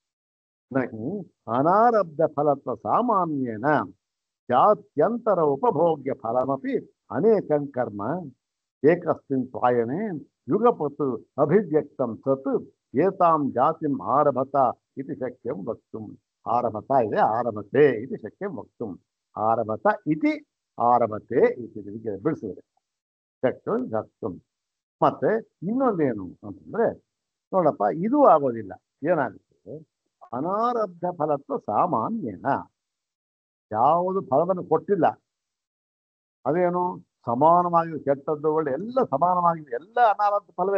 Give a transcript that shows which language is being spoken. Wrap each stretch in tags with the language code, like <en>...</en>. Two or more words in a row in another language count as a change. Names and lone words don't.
<sa>ಅನಾರಬ್ಧ ಫಲತ್ವ ಸಾಮಾನ್ಯೇನ ಜಾತ್ಯಂತರ ಉಪಭೋಗ್ಯ ಫಲಮಪಿ ಅನೇಕಂ ಕರ್ಮ ಏಕಸ್ಮಿನ್ ಪ್ರಾಯಣೆ ಯುಗಪತ್ ಅಭಿವ್ಯಕ್ತಂ ಸತ್ ಏತಾಂ ಜಾತಿಂ ಆರಭತ ಇತಿ ಶಕ್ಯಂ ವಕ್ತುಂ. ಆರಭತ ಇದೆ, ಆರಭತೆ ಇತಿ ಶಕ್ಯಂ ವಕ್ತುಂ. ಆರಭತ ಇತಿ ಆರಭತೆ ಇತಿ ಬಿಡಿಸಿದ್ರೆ ಶಕ್ಯ ವಕ್ತುಂ.</sa> <kn>ಮತ್ತೆ ಇನ್ನೊಂದೇನು ಅಂತಂದ್ರೆ ನೋಡಪ್ಪ, ಇದು ಆಗೋದಿಲ್ಲ. ಏನಾಗುತ್ತೆ,</kn> <sa>ಅನಾರಬ್ಧ ಫಲತ್ವ ಸಾಮಾನ್ಯನ,</sa> <kn>ಯಾವುದು ಫಲವನ್ನು ಕೊಟ್ಟಿಲ್ಲ ಅದೇನು ಸಮಾನವಾಗಿ ಕೆಟ್ಟದ್ದು ಒಳ್ಳೆ ಎಲ್ಲ ಸಮಾನವಾಗಿದೆ, ಎಲ್ಲ ಅನಾರಬ್ಧ ಫಲವೇ.</kn>